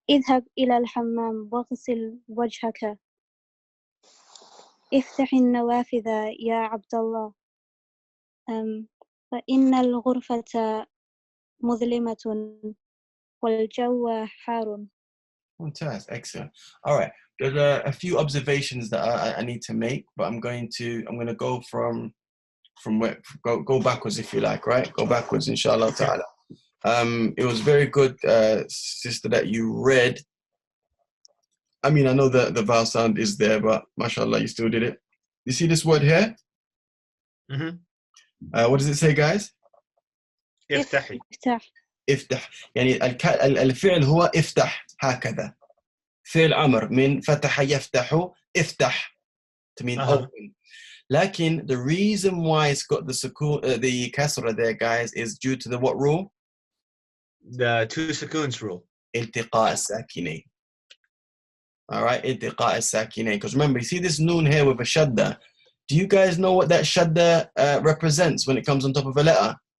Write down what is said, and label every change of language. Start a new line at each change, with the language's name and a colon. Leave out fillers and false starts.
Arabic: اذهب إلى الحمام واغسل وجهك. افتح النوافذ يا عبد الله. فإن الغرفة مظلمة والجو حار.
English: Fantastic, excellent. All right, there's a few observations that I need to make, but I'm going to go from where go backwards if you like, right? Go backwards, inshallah ta'ala. It was very good, sister, that you read I mean, I know that the vowel sound is there, but mashallah, you still did it. You see this word here? Mm-hmm. What does it say, guys?
Arabic: افتحي. افتح. افتح. يعني الفعل هو افتح هكذا. فعل أمر من فتح يفتح افتح
English: to mean open.
Arabic: لكن
English: the reason why it's got the the kasra there, guys, is due to the what rule? The 2 sukoons rule.
Arabic: التقاء الساكنين.
English: All right,
Arabic: التقاء الساكنين.
English: Because remember, you see this noon here with a shadda. Do you guys know what that shadda represents when it comes on top of a letter?